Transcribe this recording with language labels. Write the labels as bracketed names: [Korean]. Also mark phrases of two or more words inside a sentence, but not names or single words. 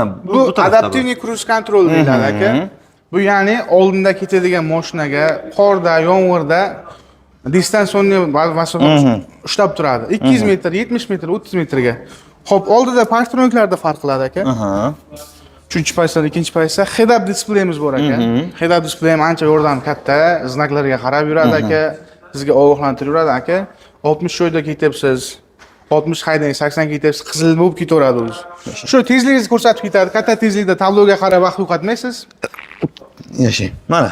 [Uzbek] bu adaptivniy [English] cruise control [Uzbek] deyiladi aka. Bu ya'ni oldinda ketadigan mashinaga qorda, yomg'irda distansionni masofa ushlab turadi. 200 metr, 70 metr, 30 metrga. Xo'p, oldida parktroniklarda farq qiladi aka. 3-chi pozitsiya, 2-chi pozitsiya head-up displeyimiz bor aka. Head-up displey ham ancha yordam katta, znaklarga qarab yuradi aka. Sizga ogohlantirib yuradi aka. 60 joyda ketyapsiz, 60 haydang, 80 ketyapsiz, qizil bo'lib ketaveradi o'zi. Shu tezligingizni ko'rsatib ketadi. Katta tezlikda tabloga qarab vaqt yo'qotmaysiz. Yashang. Mana.